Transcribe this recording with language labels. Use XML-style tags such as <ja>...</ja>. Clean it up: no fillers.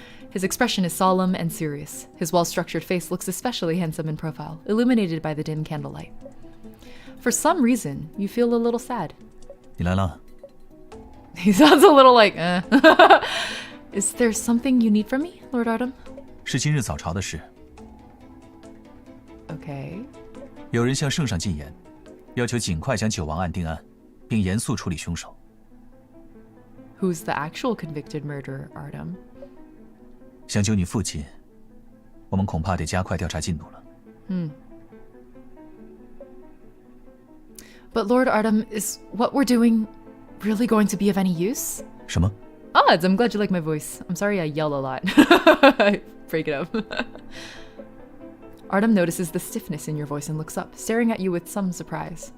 <en>His expression is solemn and serious. His well-structured face looks especially handsome in profile, illuminated by the dim candlelight. For some reason, you feel a little sad.</en> <zh>你来了。</zh> <en>He sounds a little like, eh. Is there something you need from me, Lord Artem?</en> <zh>是今日早朝的事。</zh> <en>Okay.</en> <zh>有人向圣上进言，要求尽快将九王案定案，并严肃处理凶手。</zh> <en>Who's the actual convicted murderer, Artem?</en> <zh>想救你父亲，我们恐怕得加快调查进度了。</zh> <en>But Lord Artem, is what we're doing really going to be of any use?</en> <zh>什么？</zh> <en>Odds, I'm glad you like my voice. I'm sorry I yell a lot. I break it up. Artem notices the stiffness in your voice and looks up, staring at you with some surprise.</en>